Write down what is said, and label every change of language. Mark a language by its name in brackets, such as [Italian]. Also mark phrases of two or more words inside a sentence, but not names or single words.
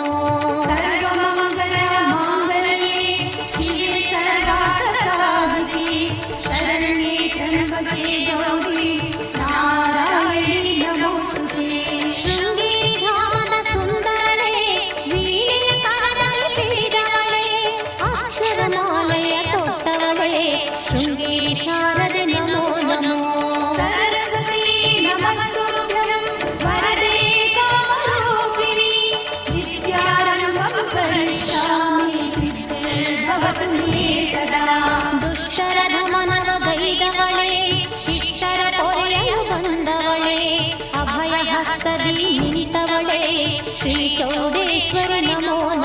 [Sanskrit] ಸರ್ವಮಂಗಲ ಮಾಂಗಲ್ಯೆ ಶಿವೆ ಸರ್ವಾರ್ಥ ಸಾಧಿಕೆ ಶರಣ್ಯೆ ತ್ರ್ಯಂಬಕೆ ಗೌರಿ ನಾರಾಯಣಿ ನಮೋಸ್ತುತೆ। [Kannada] ಶೃಂಗೇರಿ ಧಾಮದ ಸುಂದರಳೆ ವೀಣೆಯ ಕರದಲ್ಲಿ ಪಿಡಿದವಳೆ ಅಕ್ಷರಮಾಲೆಯ ತೊಟ್ಟವಳೆ ಶೃಂಗೇರಿ ಶಾರದೆ ನಮೋ ನಮೋ। [Sanskrit] ಸರಸ್ವತಿ ನಮಸ್ತುಭ್ಯಂ ವರದೆ ಕಾಮರೂಪಿಣಿ ವಿದ್ಯಾರಂಭಂ ಕರಿಷ್ಯಾಮಿ ಸಿದ್ಧಿರ್ಭವತು ಮೇ ಸದಾ। [Kannada] ದುಷ್ಟರ ದಮನವ ಗೈದವಳೆ ಶಿಷ್ಟರ ಪೊರೆಯಲು ಬಂದವಳೆ ಅಭಯ ಹಸ್ತದಿ ನಿಂತವಳೆ ಶ್ರೀ ಚೌಡೇಶ್ವರಿ ನಮೋ